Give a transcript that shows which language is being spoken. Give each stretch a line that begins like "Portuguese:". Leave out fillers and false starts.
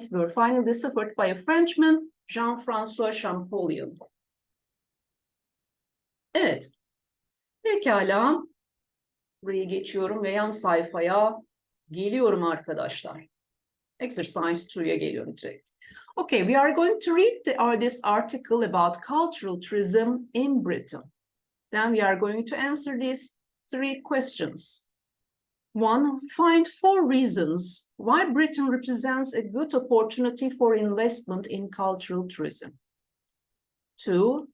English: Were finally deciphered by a Frenchman, Jean-François Champollion.
Turkish: Evet. Pekala. Buraya geçiyorum ve yan sayfaya geliyorum arkadaşlar. Exercise 2'ya geliyorum direkt.
English: Okay, we are going to read this article about cultural tourism in Britain. Then we are going to answer these 3 questions. 1. Find 4 reasons why Britain represents a good opportunity for investment in cultural tourism. 2.